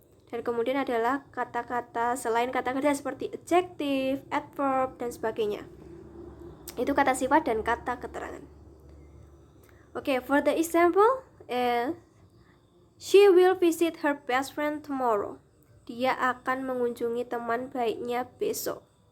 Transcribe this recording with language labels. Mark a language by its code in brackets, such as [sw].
[id] Dan kemudian adalah kata-kata selain kata kerja seperti adjective, adverb, dan sebagainya. Itu kata sifat dan kata keterangan. [en] Okay, for the example, she will visit her best friend tomorrow. [id] Dia akan mengunjungi teman baiknya besok.